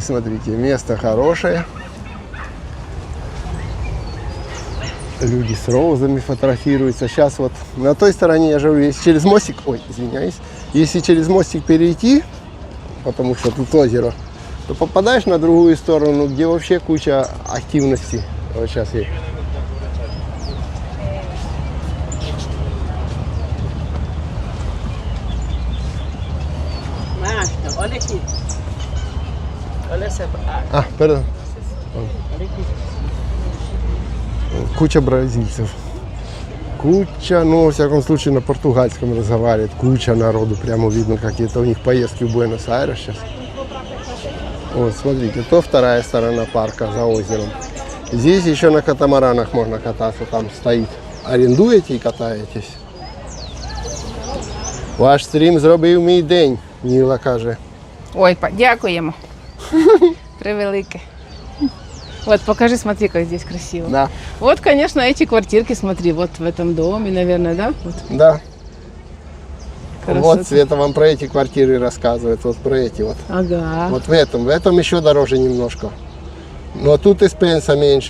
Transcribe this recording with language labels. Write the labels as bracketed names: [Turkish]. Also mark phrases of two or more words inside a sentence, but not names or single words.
[Russian] Смотрите, место хорошее. Люди с розами фотографируются. Сейчас вот на той стороне, я же говорю, если через мостик, ой, извиняюсь, если через мостик перейти, потому что тут озеро, то попадаешь на другую сторону, где вообще куча активности. Вот сейчас я. [Portuguese] Macho, olha aqui. Olha essa. Perdón. [Russian] Куча бразильцев. Куча, ну, во всяком случае, на португальском разговаривает. Куча народу. Прямо видно, какие-то у них поездки в Буэнос-Айрес сейчас. Вот, смотрите, то вторая сторона парка за озером. Здесь еще на катамаранах можно кататься. Там стоит. Арендуете и катаетесь. [Ukrainian] Ваш стрім зробив мій день, Ніла каже. Ой, дякуємо. Превелике. [Russian] Вот, покажи, смотри, как здесь красиво. Да. Вот, конечно, эти квартирки, смотри, вот в этом доме, наверное, да? Вот. Да. Красота. Вот Света вам про эти квартиры рассказывает. Вот про эти вот. Ага. Вот в этом еще дороже немножко. Но тут и спенса меньше.